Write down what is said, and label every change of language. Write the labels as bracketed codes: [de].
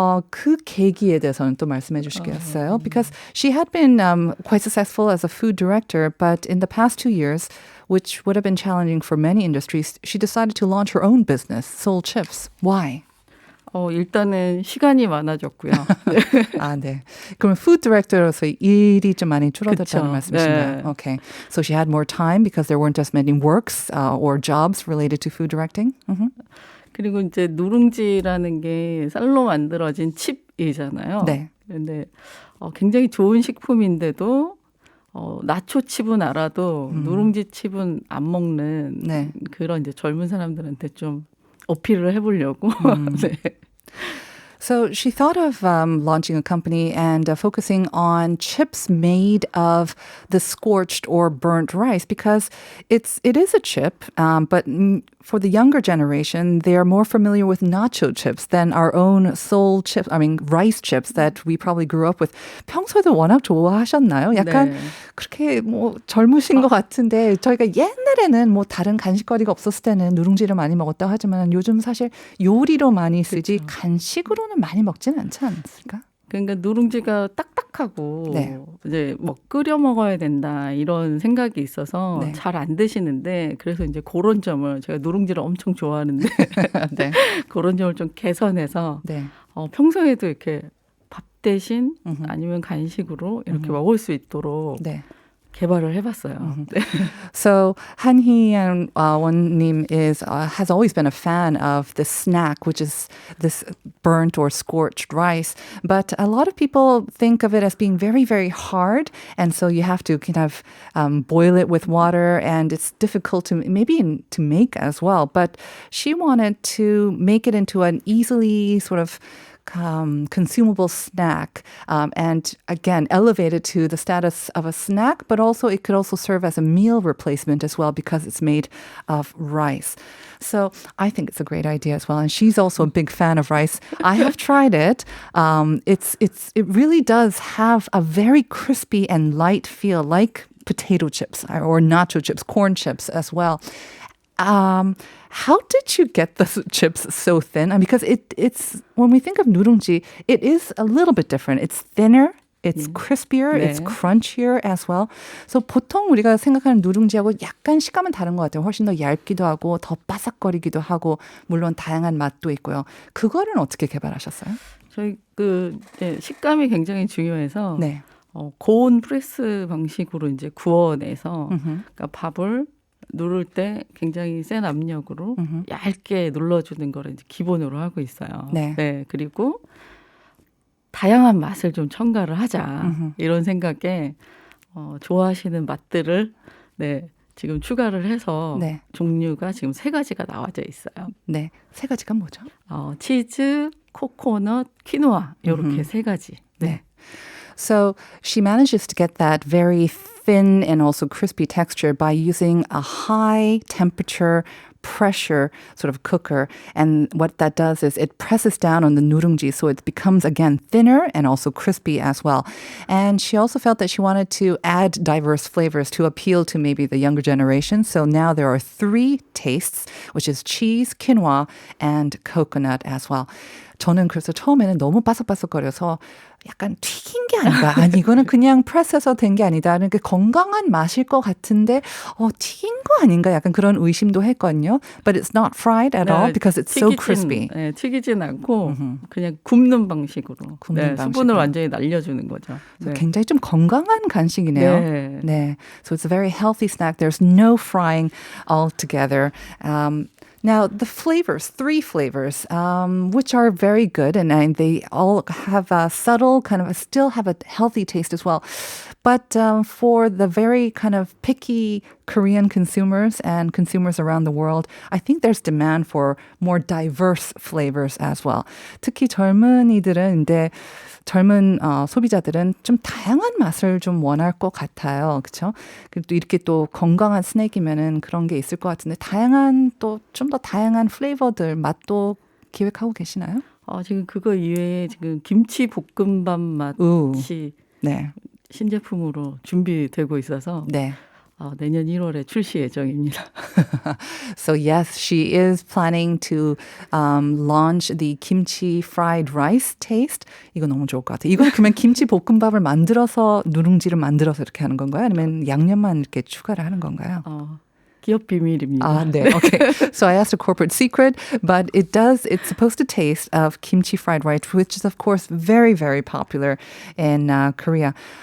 [ko] 그 계기에 대해서는 또 말씀해 주시겠어요? [en] Because she had been quite successful as a food director, but in the past 2 years, which would have been challenging for many industries, she decided to launch her own business, Soul Chips. Why? [ko] 일단은 시간이 많아졌고요. 아, 네. 그럼 food director로서 일이 좀 많이 줄어들었다는 그쵸. 말씀이신가요? 네. [en] Okay. So she had more time because there weren't as many works or jobs related to food directing? [ko] 그리고 이제 누룽지라는 게 쌀로 만들어진 칩이잖아요. 네. 근데 굉장히 좋은 식품인데도 나초 칩은 알아도 누룽지 칩은 안 먹는 네. 그런 이제 젊은 사람들한테 좀 어필을 해보려고. 네. [en] So she thought of launching a company and focusing on chips made of the scorched or burnt rice because it is a chip, but for the younger generation, they are more familiar with nacho chips than our own soul chips, rice chips that we probably grew up with. [ko] 평소에도 워낙 좋아하셨나요? 약간 네. 그렇게 뭐 젊으신 것 같은데 저희가 옛날에는 뭐 다른 간식거리가 없었을 때는 누룽지를 많이 먹었다고 하지만 요즘 사실 요리로 많이 쓰지 간식으로는 많이 먹지는 않지 않습니까? 그러니까 누룽지가 딱딱하고 네. 이제 뭐 끓여 먹어야 된다 이런 생각이 있어서 네. 잘 안 드시는데 그래서 이제 그런 점을 제가 누룽지를 엄청 좋아하는데 네. 그런 점을 좀 개선해서 네. 평소에도 이렇게 밥 대신 아니면 간식으로 이렇게 먹을 수 있도록 네. 개발을 해봤어요. 네. [en] So 한희연 원님 has always been a fan of the snack, which is this burnt or scorched rice. But a lot of people think of it as being very, very hard, and so you have to kind of boil it with water, and it's difficult to to make as well. But she wanted to make it into an easily sort of consumable snack and again elevated to the status of a snack, but also it could also serve as a meal replacement as well because it's made of rice. So I think it's a great idea as well. And she's also a big fan of rice. I have tried it. It really does have a very crispy and light feel like potato chips or nacho chips, corn chips as well. How did you get the chips so thin? Because it's when we think of 누룽지, it is a little bit different. It's thinner, it's crispier, [ko] 네. [en] it's crunchier as well. [ko] So 보통 우리가 생각하는 누룽지하고 약간 식감은 다른 것 같아요. 훨씬 더 얇기도 하고 더 바삭거리기도 하고 물론 다양한 맛도 있고요. 그거는 어떻게 개발하셨어요? 저희 식감이 굉장히 중요해서 네. 고온 프레스 방식으로 이제 구워내서 그러니까 밥을 누를 때 굉장히 센 압력으로 얇게 눌러주는 거를 이제 기본으로 하고 있어요. 네. 그리고 다양한 맛을 좀 첨가를 하자 이런 생각에 좋아하시는 맛들을 지금 추가를 해서 네. 종류가 지금 3가지가 나와져 있어요. 네. 3가지가 뭐죠? 치즈, 코코넛, 퀴노아 이렇게 3가지. 네. [en] So she manages to get that very thin and also crispy texture by using a high temperature pressure sort of cooker. And what that does is it presses down on the nu룽지 so it becomes again thinner and also crispy as well. And she also felt that she wanted to add diverse flavors to appeal to maybe the younger generation. So now there are 3 tastes, which is cheese, quinoa, and coconut as well. [ko] 저는 그래서 처음에는 너무 바삭바삭거려서 약간 튀긴 게 아닌가? 아니, 이거는 그냥 프레스해서 된 게 아니다. 그러니까 건강한 맛일 것 같은데, 튀긴 거 아닌가? 약간 그런 의심도 했거든요. [en] But it's not fried at all because it's so crispy. [ko] 네, 튀기진 않고 그냥 굽는 방식으로. 굽는 방식으로. 완전히 날려주는 거죠. 네. 굉장히 좀 건강한 간식이네요. 네. 네. [en] So it's a very healthy snack. There's no frying altogether. Now, the flavors, 3 flavors, which are very good, and they all have a subtle, still have a healthy taste as well. But for the very kind of picky Korean consumers and consumers around the world, I think there's demand for more diverse flavors as well. [ko] 특히 젊은이들은 근데 젊은 소비자들은 좀 다양한 맛을 좀 원할 것 같아요. 그렇죠? 그리고 또 이렇게 또 건강한 스낵이면은 그런 게 있을 것 같은데 다양한 또 좀 더 다양한 플레이버들 맛도 기획하고 계시나요? 지금 그거 이외에 지금 김치 볶음밥 맛이 네. 신제품으로 준비되고 있어서 네. 내년 1월에 출시 예정입니다. [en] So yes, she is planning to launch the kimchi fried rice taste. [ko] 이거 너무 좋을 것 같아요. 이건 그러면 김치 볶음밥을 만들어서 누룽지를 만들어서 이렇게 하는 건가요? 아니면 양념만 이렇게 추가를 하는 건가요? 기업 비밀입니다. 네. Okay. [en] So I asked a corporate secret, but it's supposed to taste of kimchi fried rice, which is of course very, very popular in Korea.